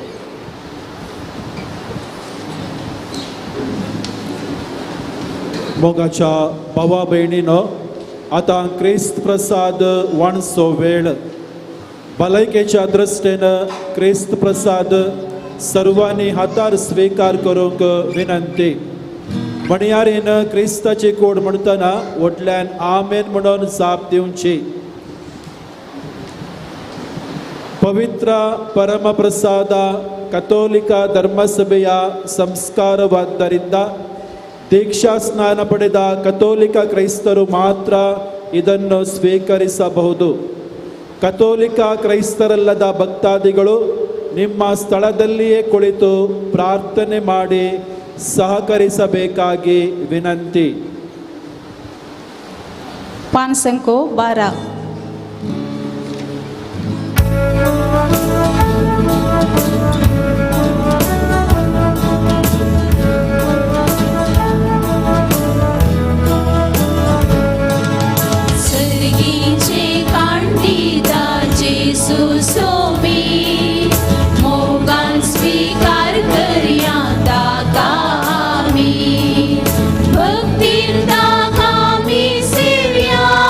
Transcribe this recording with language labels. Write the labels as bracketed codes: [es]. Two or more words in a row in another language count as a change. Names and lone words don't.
[kok] मोगाच्या भावा भयणीनो, आतां क्रिस्त प्रसाद वाणचो वेळ. भलायकेच्या दृश्टेन क्रिस्त प्रसाद सर्वांनी हातार स्वीकार करूंक विनंती. म्हणयारीन क्रिस्ताची कोड म्हणटना व्हडल्यान आमेन म्हणून जाप दिवची. [kn] ಪವಿತ್ರ ಪರಮಪ್ರಸಾದ ಕಥೋಲಿಕ ಧರ್ಮಸಭೆಯ ಸಂಸ್ಕಾರವಾದ್ದರಿಂದ ದೀಕ್ಷಾ ಸ್ನಾನ ಪಡೆದ ಕಥೋಲಿಕ ಕ್ರೈಸ್ತರು ಮಾತ್ರ ಇದನ್ನು ಸ್ವೀಕರಿಸಬಹುದು. ಕಥೋಲಿಕ ಕ್ರೈಸ್ತರಲ್ಲದ ಭಕ್ತಾದಿಗಳು ನಿಮ್ಮ ಸ್ಥಳದಲ್ಲಿಯೇ ಕುಳಿತು ಪ್ರಾರ್ಥನೆ ಮಾಡಿ ಸಹಕರಿಸಬೇಕಾಗಿ ವಿನಂತಿ. [kok] पान संको 12. सर्गीचे कांडिदा जेसू सोमी मोगान स्वीकार करया ताका आमी भक्तीन ताका आमी सेव्या